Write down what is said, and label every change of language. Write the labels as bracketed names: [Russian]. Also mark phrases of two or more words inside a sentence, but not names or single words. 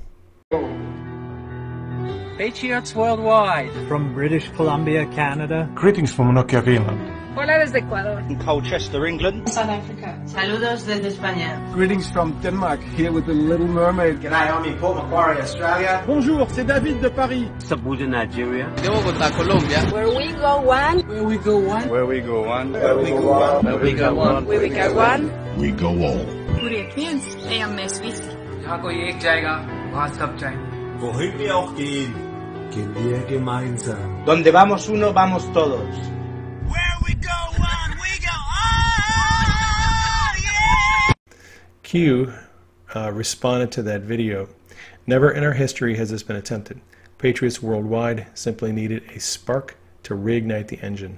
[English] Patriots worldwide. From British Columbia, Canada. Greetings from Nokia, Greenland. [Spanish] Hola desde Ecuador. [English] From Colchester, England. [Spanish] South Africa. Saludos desde España. [English] Greetings from Denmark, here with the Little Mermaid. G'day, I'm in Port Macquarie, Australia. [French] Bonjour, c'est David de Paris. Sabuda, Nigeria. [Spanish] De Bogotá, Colombia. [English] Where we go one. Where we go one. Where we go one. Where we go one. Where we go one. Where we go one. We go all. पूरे क्वींस एम में स्विस [Hindi] जहाँ कोई एक जाएगा वहाँ सब जाएंगे [German] Wohin wir auch gehen, gehen wir gemeinsam. [Spanish] Donde vamos uno, vamos todos. [English] Where we go one, we go all, yeah! Q responded to that video. Never in our history has this been attempted. Patriots worldwide simply needed a spark to reignite the engine.